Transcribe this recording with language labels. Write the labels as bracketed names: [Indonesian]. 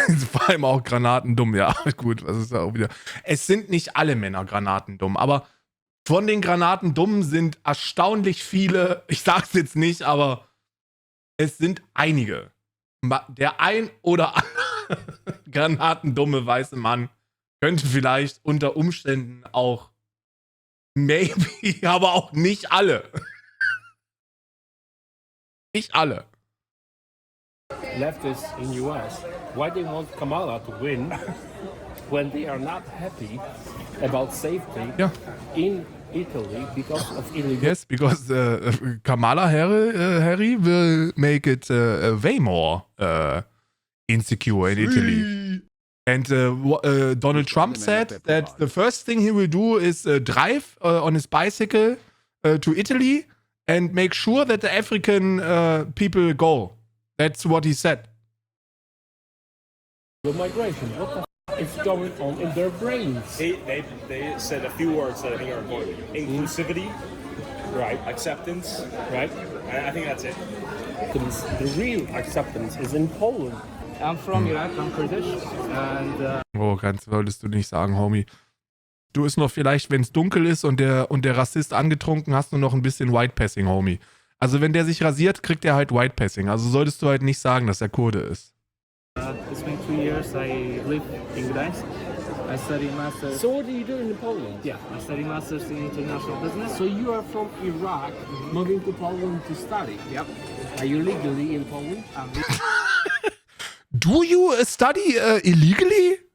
[German] Vor allem auch granatendumm, ja, gut, was ist da auch wieder. Es sind nicht alle Männer granatendumm, aber von den Granatendummen sind erstaunlich viele, ich sag's jetzt nicht, aber es sind einige. Der ein oder andere granatendumme weiße Mann könnte vielleicht unter Umständen auch maybe, aber auch nicht alle. Nicht alle. [English] Leftists in US, why they want Kamala to win when they are not happy about safety in Italy because of illegal. Yes, because Kamala Harry will make it way more insecure in Italy. And Donald Trump said that the first thing he will do is drive on his bicycle to Italy and make sure that the African people go. That's what he said. The migration, what the is going on in their brains? They said a few words that I think are important. Inclusivity, right? Acceptance, right? I think that's it. The real acceptance is in Poland. I'm from Iraq, I'm Kurdish. And, [German] Oh, ganz wolltest du nicht sagen, Homie. Du ist noch vielleicht, wenn es dunkel ist und der Rassist angetrunken, hast du noch ein bisschen White-Passing, Homie. Also wenn der sich rasiert, kriegt er halt White-Passing. Also solltest du halt nicht sagen, dass er Kurde ist. [English] It's been 2 years I live in Gdańsk. I study masters. So what do you do in Poland? Yeah, I study masters in international business. So you are from Iraq, moving to Poland to study? Yep. Are you legally in Poland? Do you study illegally?